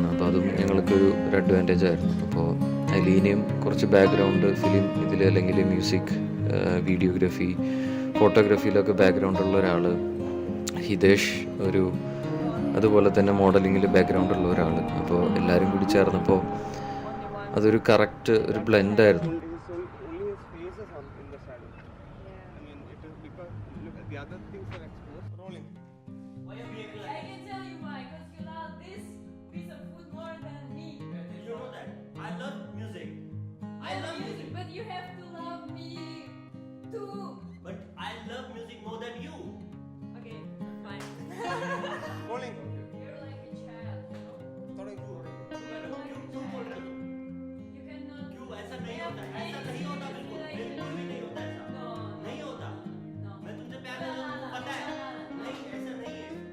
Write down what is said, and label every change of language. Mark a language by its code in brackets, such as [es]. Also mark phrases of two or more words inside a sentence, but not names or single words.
[ml] അപ്പോൾ അതും ഞങ്ങൾക്കൊരു അഡ്വാൻറ്റേജ് ആയിരുന്നു. അപ്പോൾ അലീനയും കുറച്ച് [en] background film [ml] ഇതിൽ അല്ലെങ്കിൽ [en] music, videography, [ml] ഫോട്ടോഗ്രാഫിയിലൊക്കെ ബാക്ക്ഗ്രൗണ്ടുള്ള ഒരാൾ. ഹിതേഷ് അതുപോലെ തന്നെ മോഡലിങ്ങിൽ ബാക്ക്ഗ്രൗണ്ടുള്ള ഒരാൾ. അപ്പോൾ എല്ലാവരും കൂടി ചേർന്നപ്പോൾ അതൊരു കറക്റ്റ് ഒരു ബ്ലെൻഡായിരുന്നു. [en] But you have to love me too. But I love music more than you. Okay, fine. Rolling. You're like a child, you know? [hi] थोड़ा क्यों? [en] You're like a child. You cannot. [hi] क्यों ऐसा नहीं होता? ऐसा नहीं होता बिल्कुल भी नहीं होता ऐसा. [en] No. [hi] नहीं होता. [en] No. [hi] मैं तुमसे प्यार करता हूँ, तुमको पता है? नहीं, ऐसा नहीं है.